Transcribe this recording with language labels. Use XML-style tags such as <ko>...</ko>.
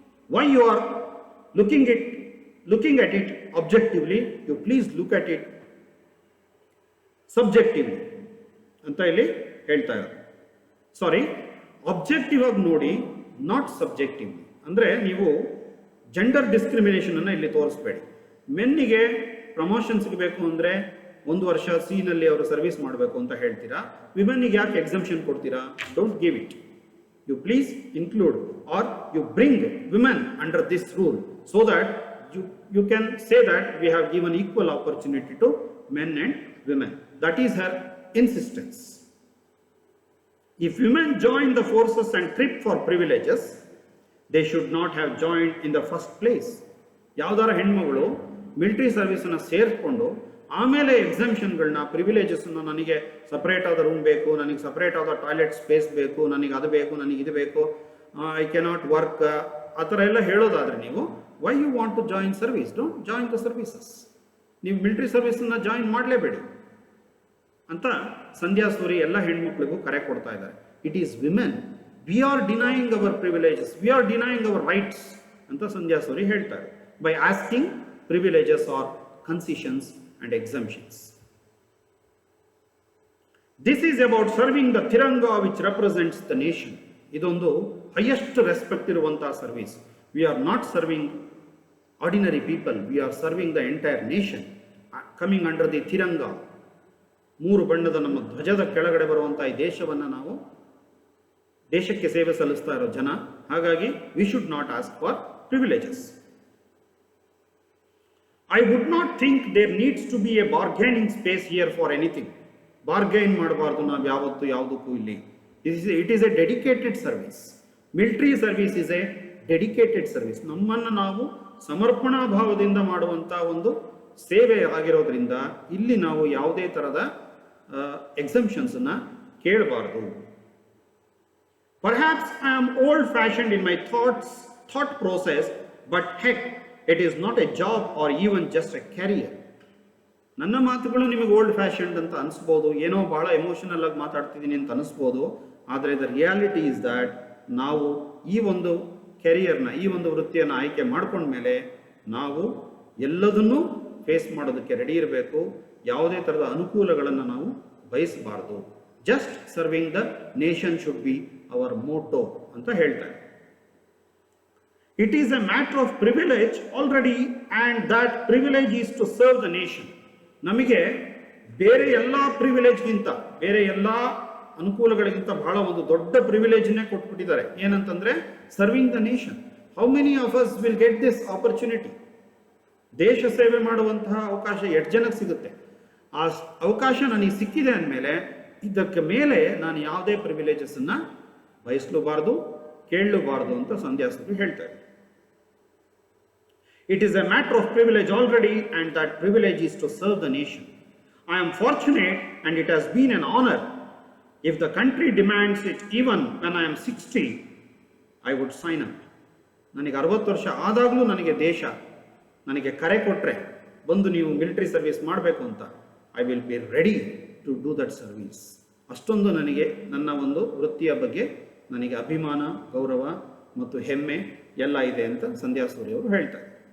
<en>Why you are looking at it objectively, you please look at it subjectively</en> <kn>ಅಂತ ಇಲ್ಲಿ ಹೇಳ್ತಾ ಇದ್ದಾರೆ. ಸಾರಿ, objective ಆಗಿ ನೋಡಿ,</kn> <en>Not subjectively.</en> <kn>ಅಂದರೆ ನೀವು ಜೆಂಡರ್ ಡಿಸ್ಕ್ರಿಮಿನೇಷನ್ ಅನ್ನು ಇಲ್ಲಿ ತೋರಿಸ್ಬೇಡಿ. ಮೆನ್ನಿಗೆ ಪ್ರಮೋಷನ್ ಸಿಗಬೇಕು ಅಂದರೆ 1 ವರ್ಷ ಸಿನಲ್ಲಿ ಅವರು ಸರ್ವಿಸ್ ಮಾಡಬೇಕು ಅಂತ ಹೇಳ್ತೀರಾ. ವಿಮೆನ್ನಿಗೆ ಯಾಕೆ ಎಕ್ಸಂಪ್ಷನ್ ಕೊಡ್ತೀರಾ?</kn> <en>Don't give it. You please include or you bring women under this rule so that you can say that we have given equal opportunity to men and women. That is her insistence. If women join the forces and trip for privileges, they should not have joined in the first place.</en> <kn>ಯಾವ್ದಾರ ಹೆಣ್ಮಗಳು military ಸರ್ವಿಸನ್ನು ಸೇರಿಕೊಂಡು ಆಮೇಲೆ ಎಕ್ಸಾಮ್ಷನ್ಗಳನ್ನ ಪ್ರಿವಿಲೇಜಸ್ನ ನನಗೆ separate ಆದ room ಬೇಕು, ನನಗೆ separate ಆದ toilet space ಬೇಕು, ನನಗೆ ಅದು ಬೇಕು, ನನಗೆ ಇದು ಬೇಕು,</kn> <en>I cannot work,</en> <kn>ಆ ಥರ ಎಲ್ಲ ಹೇಳೋದಾದರೆ ನೀವು</kn> <en>Why you want to join service? Don't join the services.</en> <kn>ನೀವು ಮಿಲಿಟರಿ ಸರ್ವಿಸನ್ನು ಜಾಯಿನ್ ಮಾಡಲೇಬೇಡಿ ಅಂತ ಸಂಧ್ಯಾ ಸೂರಿ ಎಲ್ಲ ಹೆಣ್ಮಕ್ಳಿಗೂ ಕರೆ ಕೊಡ್ತಾ ಇದ್ದಾರೆ.</kn> <en>it is women, we are denying our privileges, we are denying our rights</en> <kn>ಅಂತ ಸಂಧ್ಯಾ ಸೂರಿ ಹೇಳ್ತಾರೆ</kn> <en>By asking privileges or concessions and exemptions. This is about serving the Tiranga which represents the nation.</en> <kn>ಇದೊಂದು</kn> <en>highest respect</en> <kn>ಇರುವಂತಹ service.</kn> <en>We are not serving ordinary people, we are serving the entire nation coming under the Tiranga.</en> <kn>ಮೂರು ಬಣ್ಣದ ನಮ್ಮ ಧ್ವಜದ ಕೆಳಗಡೆ ಬರುವಂತಹ ಈ ದೇಶವನ್ನು ನಾವು ದೇಶಕ್ಕೆ ಸೇವೆ ಸಲ್ಲಿಸ್ತಾ ಇರೋ ಜನ. ಹಾಗಾಗಿ</kn> <en>we should not ask for privileges. I would not think there needs to be a bargaining space here for anything.</en> <kn>Bargain ಮಾಡಬಾರ್ದು ನಾವು ಯಾವತ್ತು ಯಾವುದಕ್ಕೂ ಇಲ್ಲಿ.</kn> <en>It is a dedicated service. Military service is a dedicated service.</en> <kn>ನಮ್ಮನ್ನು ನಾವು ಸಮರ್ಪಣಾ ಭಾವದಿಂದ ಮಾಡುವಂಥ ಒಂದು ಸೇವೆ ಆಗಿರೋದ್ರಿಂದ ಇಲ್ಲಿ ನಾವು ಯಾವುದೇ ಥರದ ಎಕ್ಸಂಪ್ಷನ್ಸನ್ನು ಕೇಳಬಾರ್ದು.</kn> <en>Perhaps I am old fashioned in my thought process, but heck, it is not a job or even just a career.</en> <kn>ನನ್ನ ಮಾತುಗಳು ನಿಮಗೆ ಓಲ್ಡ್ ಫ್ಯಾಷನ್ಡ್ ಅಂತ ಅನಿಸ್ಬೋದು, ಏನೋ ಬಹಳ ಎಮೋಷನಲ್ ಆಗಿ ಮಾತಾಡ್ತಿದ್ದೀನಿ ಅಂತ ಅನಿಸ್ಬೋದು. ಆದರೆ</kn> <en>the reality is that</en> <kn>ನಾವು ಈ ಒಂದು ಕೆರಿಯರ್ನ, ಈ ಒಂದು ವೃತ್ತಿಯನ್ನು ಆಯ್ಕೆ ಮಾಡ್ಕೊಂಡ್ಮೇಲೆ ನಾವು ಎಲ್ಲದನ್ನೂ ಫೇಸ್ ಮಾಡೋದಕ್ಕೆ ರೆಡಿ ಇರಬೇಕು. ಯಾವುದೇ ಥರದ ಅನುಕೂಲಗಳನ್ನು ನಾವು ಬಯಸಬಾರ್ದು.</kn> <en>just serving the nation should be our motto</en> <kn>ಅಂತ ಹೇಳ್ತಾರೆ.</kn> <en>It is a matter of privilege already, and that privilege is to serve the nation.</en> <kn>ನಮಗೆ ಬೇರೆ ಎಲ್ಲ ಪ್ರಿವಿಲೇಜ್ಗಿಂತ, ಬೇರೆ ಎಲ್ಲ ಅನುಕೂಲಗಳಿಗಿಂತ ಬಹಳ ಒಂದು ದೊಡ್ಡ ಪ್ರಿವಿಲೇಜ್ನೇ ಕೊಟ್ಬಿಟ್ಟಿದ್ದಾರೆ. ಏನಂತಂದ್ರೆ</kn> <en>Serving the nation. How many of us will get this opportunity?</en> <kn>ದೇಶ ಸೇವೆ ಮಾಡುವಂತಹ ಅವಕಾಶ ಎಷ್ಟು ಜನಕ್ಕೆ ಸಿಗುತ್ತೆ? ಆ ಅವಕಾಶ ನನಗೆ ಸಿಕ್ಕಿದೆ ಅಂದಮೇಲೆ ಇದಕ್ಕೆ ಮೇಲೆ ನಾನು ಯಾವುದೇ ಪ್ರಿವಿಲೇಜಸ್ ಅನ್ನ ಬಯಸಲೂಬಾರ್ದು, ಕೇಳಲೂಬಾರ್ದು ಅಂತ ಸಂಧ್ಯಾ ಸೂರಿ ಹೇಳ್ತಾರೆ.</kn> <en>It is a matter of privilege already, and that privilege is to serve the nation. I am fortunate, and it has been an honor. If the country demands it, even when I am 60, I would sign up.</en> <kn>ನನಗೆ 60 ವರ್ಷ ಆದಾಗಲೂ ನನಗೆ ದೇಶ ನನಗೆ ಕರೆ ಕೊಟ್ಟರೆ ಬಂದು ನೀವು military service ಮಾಡಬೇಕು ಅಂತ,</kn> <en>I will be ready to do that service.</en> <kn>ಅಷ್ಟೊಂದು ನನಗೆ ನನ್ನ ಒಂದು ವೃತ್ತಿಯ ಬಗ್ಗೆ ನನಗೆ ಅಭಿಮಾನ, ಗೌರವ ಮತ್ತು ಹೆಮ್ಮೆ ಎಲ್ಲ ಇದೆ ಅಂತ ಸಂಧ್ಯಾ ಸೂರಿ ಅವರು ಹೇಳ್ತಾರೆ.</kn>